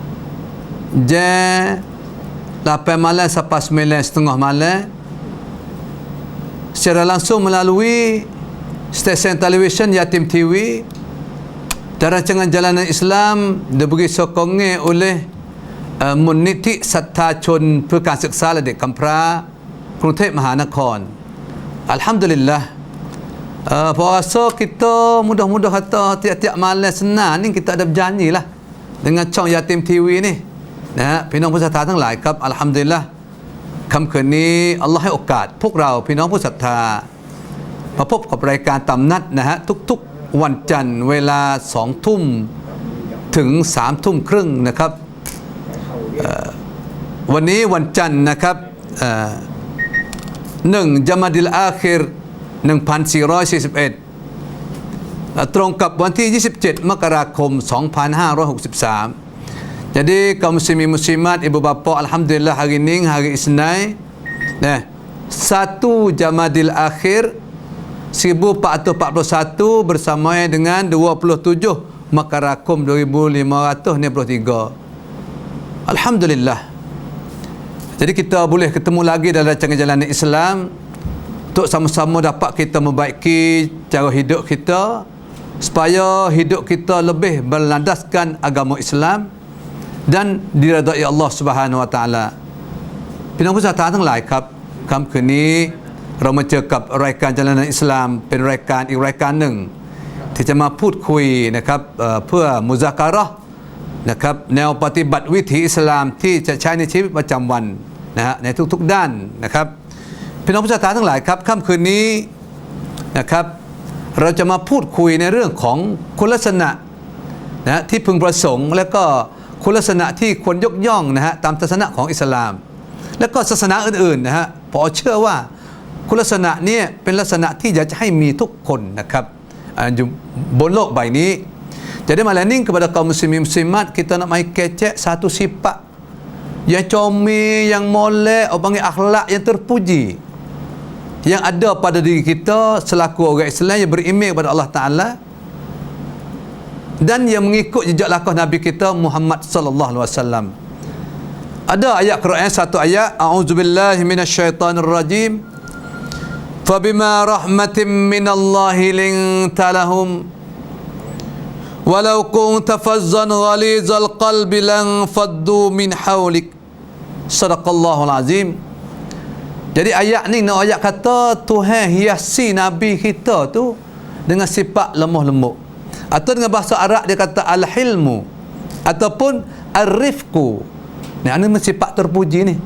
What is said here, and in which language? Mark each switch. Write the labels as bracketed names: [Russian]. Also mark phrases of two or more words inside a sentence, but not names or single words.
[Malay] jam 8 malam sampai 9:30 malam secara langsung melalui stesen televisyen Yatim TV dan rancangan jalanan Islam diberi sokongan oleh Muniti Satta Chun Perkan Siksa Ladek Kampra Krungthep Mahanakon. Alhamdulillah, puasa kita mudah-mudah kata tiap-tiap malam Senin ni kita ada berjanji lah dengan Chong Yatim TV ni. [Thai] พี่น้องผู้ศรัทธาทั้งหลายครับอัลฮัมดุลิลละห์ค่ำคืนนี้อัลลอฮ์ให้โอกาสพวกเราพี่น้องผู้ศรัทธามาพบกับรายการตามนัดนะฮะทุกๆวันจันทร์เวลา 2 ทุ่มถึง 3 ทุ่มครึ่งนะครับวันนี้วันจันทร์นะครับ1 ญะมาดิลอาคิร 1441 ตรงกับวันที่ 27 มกราคม 2563. [Malay] Jadi kaum muslimin muslimat, ibu bapa, alhamdulillah hari ini hari Isnin 1 Jamadil Akhir 1441 bersamaan dengan 27 Makarakum 2593. Alhamdulillah. Jadi kita boleh ketemu lagi dalam rancangan jalanan Islam untuk sama-sama dapat kita membaiki cara hidup kita supaya hidup kita lebih berlandaskan agama Islam dan diridai Allah [Arabic] سبحانه وتعالى. [Malay] พี่น้องผู้ศรัทธาทั้งหลายครับค่ำคืนนี้เรามาเจอกับรายการจรัญอิสลามเป็นรายการอีกรายการหนึ่งที่จะมาพูดคุยนะครับเพื่อ มุซาการะห์นะครับแนวปฏิบัติวิถีอิสลามที่จะใช้ในชีวิตประจำวันนะฮะในทุกๆด้านนะครับพี่น้องผู้ศรัทธาทั้งหลายครับค่ำคืนนี้นะครับเราจะมาพูดคุยในเรื่องของคุณลักษณะนะที่พึงประสงค์และก็คุณลักษณะที่ควรยกย่องนะฮะตามศาสนาของอิสลามและก็ศาสนาอื่นๆนะฮะพอเชื่อว่าคุณลักษณะนี้เป็นลักษณะที่อยากจะให้มีทุกคนนะครับอยู่บนโลกใบนี้. Jadi malam ni kepada kaum muslimin muslimat kita nak mai kecek satu sifat yang comel, yang molek, orang panggil akhlak yang terpuji yang ada pada diri kita selaku orang Islam yang beriman kepada Allah Ta'ala dan yang mengikut jejak langkah Nabi kita Muhammad [Arabic] صلى الله عليه وسلم. [Malay] Ada ayat Quran, satu ayat, [Arabic] أعوذ بالله من الشيطان الرجيم. فبما رحمة من الله لنت لهم ولو كنت فظا غليظ القلب لانفضوا من حولك. صدق الله العظيم. [Malay] Jadi ayat ni nak ayat kata Tuhan hiasi Nabi kita tu dengan sifat lemah lembut. Atau dengan bahasa Arab dia kata al-hilmu ataupun ar-rifqu. Ini sifat terpuji ni.